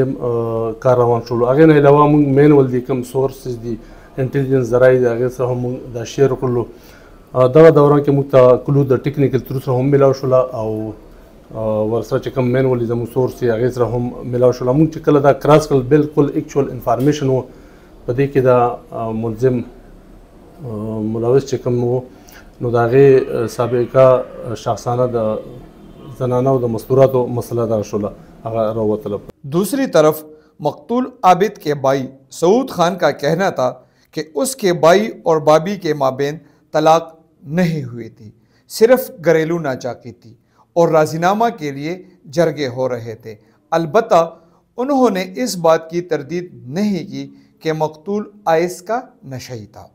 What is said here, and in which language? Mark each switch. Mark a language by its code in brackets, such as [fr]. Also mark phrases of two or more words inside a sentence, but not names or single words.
[ps] کار روان شولو هغې نه علاوه موږ مینول دي کوم سورسز دي انټیلیجنس ذرایع دي هغې سره هم موږ دا شیر وکړلو دغه دوران کې موږ ته کلو د ټیکنیکل ترو سره هم میلاو شوله او ورسره چې کوم مینول دي زموږ سورس دي هغې سره هم میلاو شوله موږ چې کله دا کراس کړل بالکل [en] actual information [ps] و په دې کې دا ملزم ملوث چې کوم و نو د هغې سابقه شخصانه د زنانه او د مستوراتو مسله دغه شوله هغه راووتله. [ur] دوسری طرف مقتول عابد کے بھائی سعود خان کا کہنا تھا کہ اس کے بھائی اور بھابھی کے مابین طلاق نہیں ہوئی تھی، صرف گھریلو ناچاقی تھی اور راضی نامہ کے لیے جرگے ہو رہے تھے. البتہ انہوں نے اس بات کی تردید نہیں کی کہ مقتول آئس کا نشئی تھا.